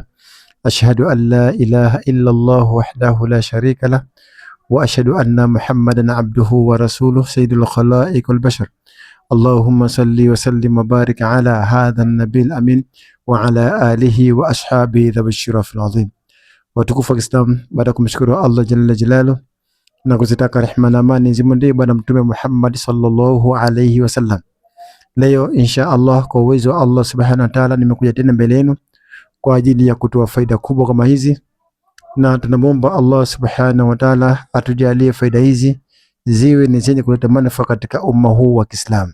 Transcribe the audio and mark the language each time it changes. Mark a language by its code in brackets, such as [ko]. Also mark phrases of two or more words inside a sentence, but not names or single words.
[ar] أشهد أن لا إله إلا الله وحده لا شريك له وأشهد أن محمدا عبده ورسوله سيد الخلائق والبشر. اللهم صل وسلم وبارك على هذا النبي الأمين وعلى آله وأصحابه ذوي الشرف العظيم. [sw] Watukufu wa Kiislamu, baada kumshukuru Allah [ar] جل جلاله [sw] na kuzitaka rehema na amani zimwendee bwana mtume Muhammad [ar] صلى الله عليه وسلم. [sw] Leo [ar] إن شاء الله [sw] kwa uwezo wa Allah [ar] سبحانه وتعالى [sw] nimekuja tena mbele yenu kwa ajili ya kutoa faida kubwa kama hizi, na tunamwomba Allah [ar] سبحانه وتعالى [sw] atujalie faida hizi ziwe ni zenye kuleta manufaa katika umma huu wa Kiislamu.